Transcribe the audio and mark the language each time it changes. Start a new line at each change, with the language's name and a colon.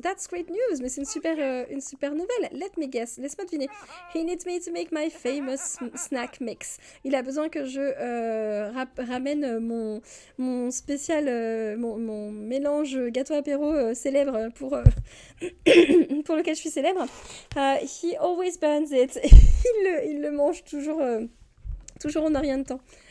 English: That's great news,
French: mais c'est une super nouvelle.
English: Let me guess,
French: laisse-moi deviner.
English: He needs me to make my famous snack mix.
French: Il a besoin que je ramène mon spécial, mon mélange gâteau apéro célèbre pour lequel je suis célèbre.
English: He always burns it.
French: Il le mange toujours en un rien de temps.